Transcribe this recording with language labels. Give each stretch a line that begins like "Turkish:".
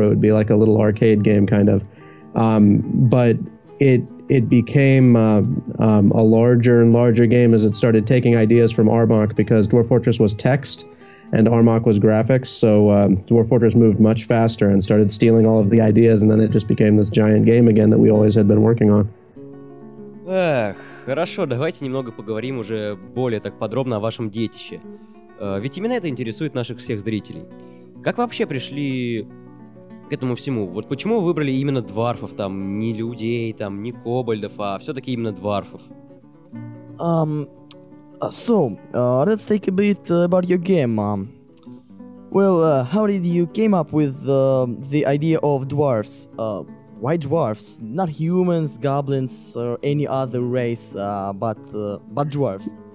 English: It would be like a little arcade game kind of, but it became a larger and larger game as it started taking ideas from Armok, because Dwarf Fortress was text and Armok was graphics, so Dwarf Fortress moved much faster and started stealing all of the ideas, and then it just became this giant game again that we always had been working on.
Russian: Эх, хорошо, давайте немного поговорим уже более так подробно о вашем детище. Ведь именно это интересует наших всех зрителей. Как вы вообще пришли к этому всему. Вот почему вы выбрали именно дварфов, там, не людей, там, не кобальдов, а все-таки именно дварфов?
English: Let's take a bit about your game. How did you came up with the idea of dwarfs? Why dwarfs? Not humans, goblins, or any other race, but dwarfs.